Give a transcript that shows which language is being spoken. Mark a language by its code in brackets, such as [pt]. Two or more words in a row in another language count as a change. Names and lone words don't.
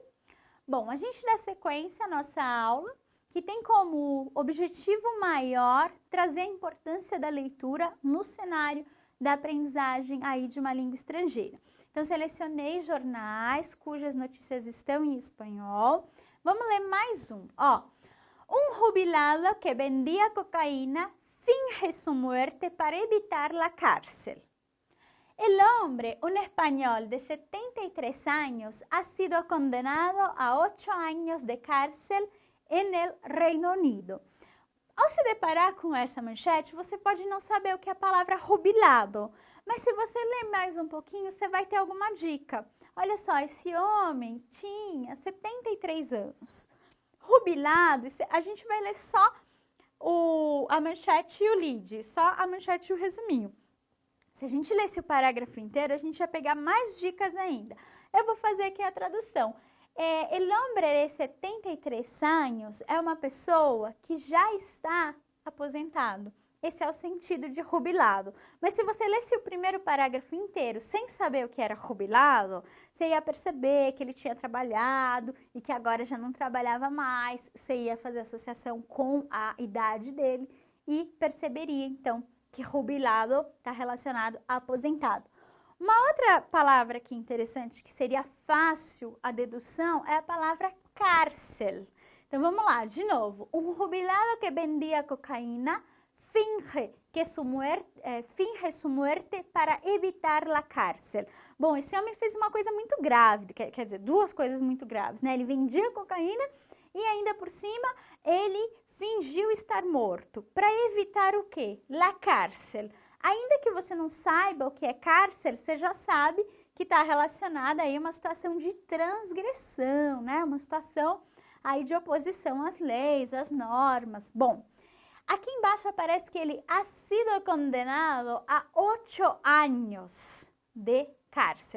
[pt] Bom, a gente dá sequência à nossa aula, que tem como objetivo maior trazer a importância da leitura no cenário da aprendizagem aí de uma língua estrangeira. Então, selecionei jornais cujas notícias estão em espanhol. Vamos ler mais um. [es] Un jubilado que vendía cocaína finge su muerte para evitar la cárcel. El hombre, un español de 73 años, ha sido condenado a 8 años de cárcel en el Reino Unido. [pt] Ao se deparar com essa manchete, você pode não saber o que é a palavra jubilado, mas se você ler mais um pouquinho, você vai ter alguma dica. Olha só, esse homem tinha 73 anos. Jubilado, a gente vai ler só a manchete e o lead, só a manchete e o resuminho. Se a gente lesse o parágrafo inteiro, a gente ia pegar mais dicas ainda. Eu vou fazer aqui a tradução. [es] El hombre [pt] de 73 anos é uma pessoa que já está aposentado. Esse é o sentido de jubilado. Mas se você lesse o primeiro parágrafo inteiro sem saber o que era jubilado, você ia perceber que ele tinha trabalhado e que agora já não trabalhava mais. Você ia fazer associação com a idade dele e perceberia, então, que jubilado está relacionado a aposentado. Uma outra palavra aqui interessante, que seria fácil a dedução, é a palavra cárcel. Então, vamos lá, de novo. Um jubilado que vendia cocaína [es] finge su muerte para evitar la cárcel. [pt] Bom, esse homem fez uma coisa muito grave, quer dizer, duas coisas muito graves, né? Ele vendia cocaína e ainda por cima ele fingiu estar morto. Para evitar o quê? [es] La cárcel. [pt] Ainda que você não saiba o que é cárcel, você já sabe que está relacionada aí a uma situação de transgressão, né? Uma situação aí de oposição às leis, às normas. Bom, aqui embaixo aparece que ele [es] ha sido condenado [pt] a 8 anos de cárcel.